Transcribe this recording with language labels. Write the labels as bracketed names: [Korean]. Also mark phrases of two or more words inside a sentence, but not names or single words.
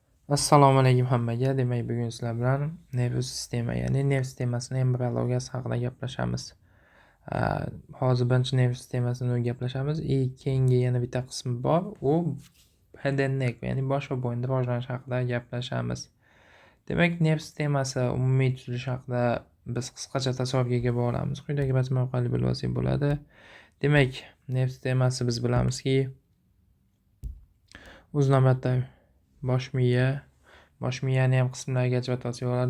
[Uzbek] Assalomu alaykum hammaga. Demak, bugun sizlar bilan nervus sistema, ya'ni nerv sistemasini embriologiyasi haqida gaplashamiz. Hozir birinchi nerv sistemasini gaplashamiz. Keyingi yana bitta qismi bor. [English] U head and neck, [Uzbek] ya'ni bosh va bo'yin rivojlanishi haqida gaplashamiz. Demak, nerv sistemasi umumiy tuzilishi haqida biz qisqacha tasavvurga ega bo'lamiz. Quyidagi rasm orqali bilib olsak bo'ladi. Demak, nerv sistemasi biz bilamizki, o'z navbatda bosh miyani ham qismlariga ajratib olsak bo'ladi.